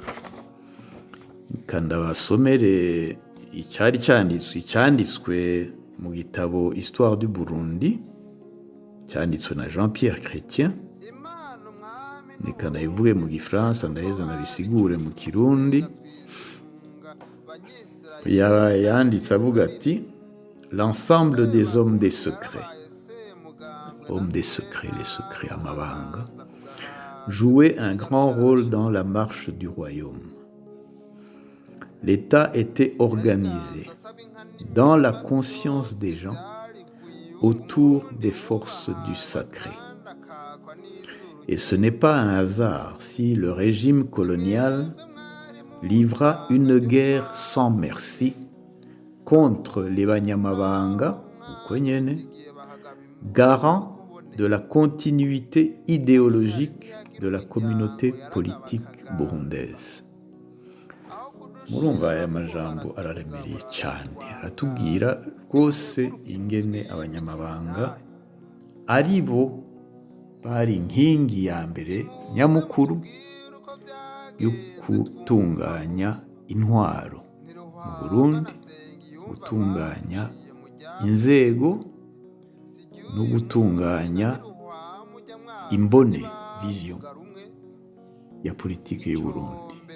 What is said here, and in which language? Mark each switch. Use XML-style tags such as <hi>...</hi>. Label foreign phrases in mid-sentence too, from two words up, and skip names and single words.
<rn>Kandi abasomere icyanditswe mu gitabo Histoire du Burundi cyanditswe na Jean-Pierre Chrétien. Reka ndabivuge mu Gifaransa ndaheza nabisigure mu Kirundi. Yanditse avuga ati</rn> <fr>l'ensemble des hommes des secrets, les secrets amabanga, jouaient un grand rôle dans la marche du royaume. L'État était organisé dans la conscience des gens autour des forces du sacré. Et ce n'est pas un hasard si le régime colonial livra une guerre sans merci contre les Banyamabanga, garant de la continuité idéologique de la communauté politique burundaise.</fr> <rn>Murumva aya majambo araremereye cyane, aratubwira rwose ingene abanyamabanga ari bo bari inkingi ya mbere nyamukuru yo gutunganya intwaro mu Burundi, gutunganya inzego no gutunganya imbone vision ya politiki y'u Burundi.</rn>